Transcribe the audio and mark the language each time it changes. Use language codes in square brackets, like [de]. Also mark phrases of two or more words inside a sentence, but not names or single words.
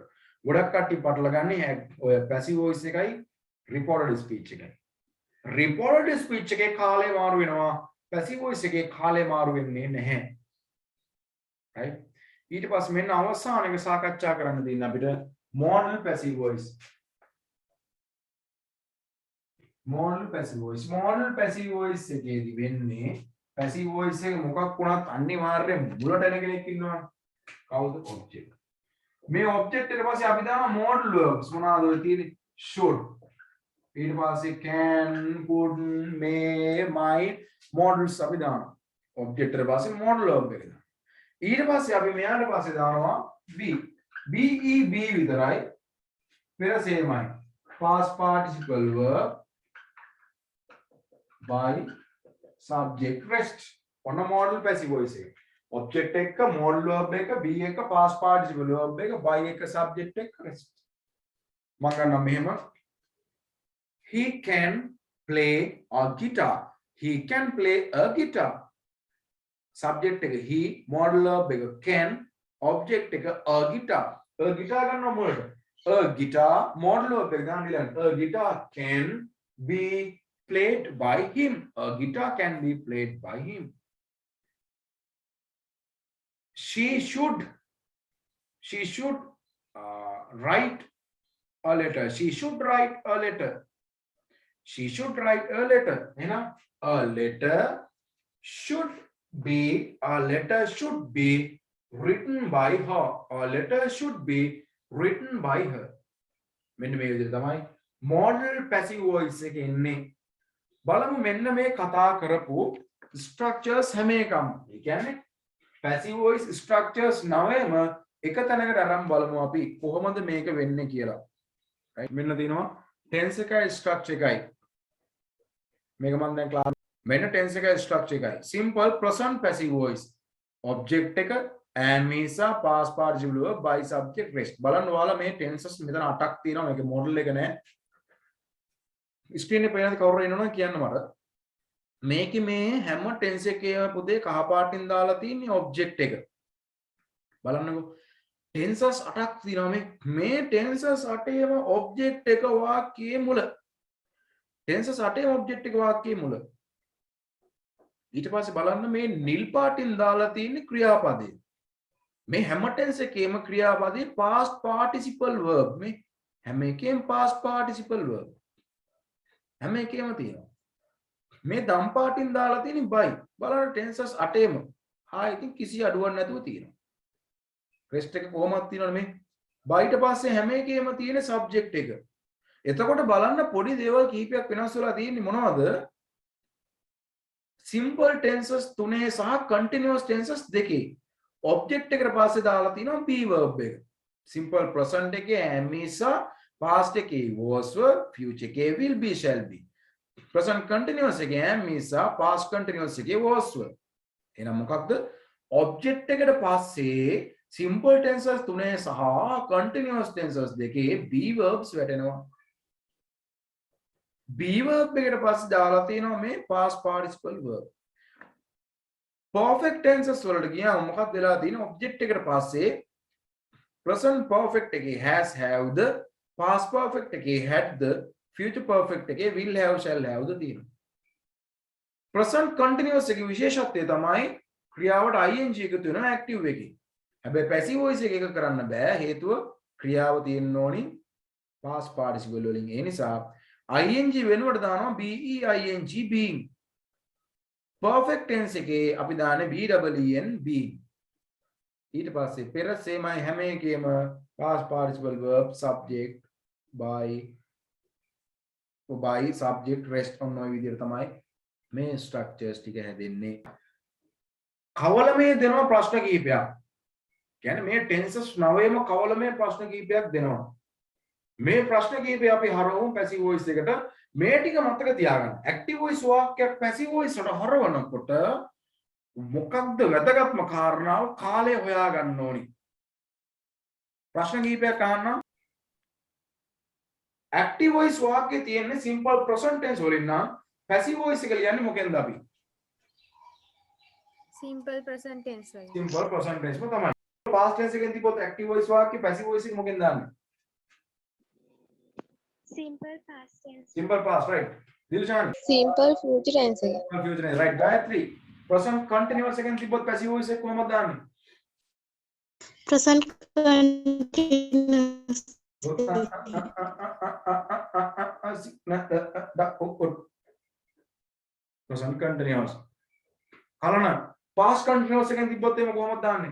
[si] ගොඩක් කට්ටිය පටල ගන්නේ ඔය [en] passive voice [si] එකයි [en] reported speech [si] එකයි. [en] reported speech [si] එකේ කාලය මාරු වෙනවා. [en] passive voice [si] එකේ කාලය මාරු වෙන්නේ නැහැ. right? ඊට පස්සේ මෙන්න අවසාන එක සාකච්ඡා කරන්න දෙන්න අපිට [en] modal passive voice. [si] modal passive voice. [en] modal passive voice [si] එකේදී වෙන්නේ [en] passive voice [si] එක මොකක් වුණත් අනිවාර්යෙන් මුලට එන කෙනෙක් ඉන්නවා. කවුද? object. මේ object ඊට පස්සේ අපි දානවා [en] modal verbs [si] මොනවාද ඔය තියෙන්නේ? should. ඊට පස්සේ [en] can, could, may, might modals [si] අපි දානවා. object ඊට පස්සේ [en] modal verb [si] එක දානවා. ඊට පස්සේ අපි මෙයාට පස්සේ දානවා be. be විතරයි. පෙර සේමයි. [en] past participle verb by subject rest. [si] ඔන්න [en] modal passive voice [si] එක. object එක [en] modal verb [si] එක be එක [en] past participle verb [si] එක by එක subject එක rest. මම ගන්නවා මෙහෙම. [en] He can play a guitar. He can play a guitar. Subject එක he, modal verb එක can, object එක a guitar. A guitar [si] ගන්නවා මොකද? [en] A guitar modal verb [si] එක ගන්න ඊළඟ. [en] A guitar can be played by him. A guitar can be played by him. She should write a letter. She should write a letter. She should write a letter. එහෙනම් a letter should be written by her. A letter should be written by her. [si] මෙන්න මේ විදිහට තමයි [en] modal passive voice [si] එක එන්නේ. බලමු මෙන්න මේ කතා කරපු structures හැම එකම. ඒ කියන්නේ [en] passive voice structures [si] 9ම එක තැනකට අරන් බලමු අපි කොහොමද මේක වෙන්නේ කියලා. right මෙන්න තියෙනවා tense එකයි structure එකයි. මේක මම දැන් ක්ලාස් මෙන්න tense එකයි structure එකයි. [en] simple present passive voice object එක and නිසා past participle verb by subject rest. [si] බලන්න ඔයාලා මේ tenses මෙතන 8ක් තියෙනවා. මේකේ model එක නෑ. ස්ක්‍රීන් එකේ පේනද කවුරු එනවද කියන්න මට. මේකේ මේ හැම tense එකේම පුතේ කහ පාටින් දාලා තියෙන්නේ object එක. බලන්නකෝ. tenses 8ක් තියෙනවා මේ tenses 8ේම object එක වාක්‍යයේ මුල. tenses 8ේම object එක වාක්‍යයේ මුල. ඊට පස්සේ බලන්න මේ නිල් පාටින් දාලා තියෙන ක්‍රියාපදේ. මේ හැම ටෙන්ස් එකේම ක්‍රියාපදේ [en] past participle verb. [si] මේ හැම එකේම [en] past participle verb. [si] හැම එකේම තියෙනවා. මේ දම් පාටින් දාලා තියෙන by. බලන්න ටෙන්සස් 8ෙම. ඉතින් කිසි අඩුවක් නැතුව තියෙනවා. රෙස්ට් එක කොහොමද තියෙනවද මේ? by ඊට පස්සේ හැම එකේම තියෙන subject එක. එතකොට බලන්න පොඩි දේවල් කීපයක් වෙනස් වෙලා තියෙන්නේ මොනවද? [en] simple tenses 3 සහ continuous tenses 2. [si] object එකට පස්සේ දාලා තියෙනවා [en] be verb [si] එක. [en] simple present එකේ am is, past එකේ was were, future එකේ will be shall be. present continuous එකේ am is, past continuous එකේ was were. [si] එහෙනම් මොකක්ද? object එකට පස්සේ [en] simple tenses 3 [si] සහ [en] continuous tenses 2 be verbs [si] වැටෙනවා. [en] be verb [si] එකට පස්සේ දාලා තියෙනවා මේ [en] past participle verb. perfect tenses [si] වලට ගියාම මොකක්ද වෙලා තියෙන්නේ? [en] object එකට පස්සේ present perfect එකේ has have the, past perfect එකේ had the, future perfect එකේ will have shall have the තියෙනවා. present continuous [si] එකේ විශේෂත්වය තමයි ක්‍රියාවට ing එකතු වෙනවා active එකේ. හැබැයි [en] passive voice [si] එක කරන්න බෑ, හේතුව ක්‍රියාව තියෙන්න ඕනි [en] past participle [si] වලින්. ඒ නිසා ing වෙනුවට දානවා [en] be ing being. perfect tense [si] එකේ අපි දාන්නේ [en] ben being. [si] ඊට පස්සේ පෙර සේමයි හැම එකේම [en] past participle verb subject by subject rest on [si] ඔය විදිහට තමයි මේ structures ටික හැදෙන්නේ. කවලමේ දෙනවා ප්‍රශ්න කිහිපයක්. කියන්නේ මේ tenses 9ෙම කවලමේ ප්‍රශ්න කිහිපයක් දෙනවා. මේ ප්‍රශ්න කිහිපය අපි හරවමු [en] passive voice [si] එකට. මේ ටික මතක තියාගන්න. [en] active voice [si] වාක්‍යයක් [en] passive voice [si] වලට හරවනකොට මොකක්ද වැදගත්ම කාරණාව? කාලය හොයාගන්න ඕනි. ප්‍රශ්න කිහිපයක් අහන්න. [en] active voice [si] වාක්‍යයේ තියෙන්නේ [en] simple present tense [si] වලින් නම් [en] passive voice [si] එක ලියන්නේ මොකෙන්ද අපි? [en] simple present tense වලින්. simple present tense [si] ම තමයි. [en] past tense [si] එකෙන් තිබ්බොත් [en] active voice [si] වාක්‍ය [en] passive voice [si] එක මොකෙන්ද දාන්නේ? [en] simple past tense. simple past, right? Dilshan? simple future tense එක. simple future tense, right? Gayatri? present continuous [si] එකෙන් තිබ්බොත් [en] passive voice [si] එක කොහොමද දාන්නේ? [en] present continuous present continuous. [si] කලන [en] past continuous [si] එකෙන් තිබ්බොත් එහෙම කොහොමද දාන්නේ?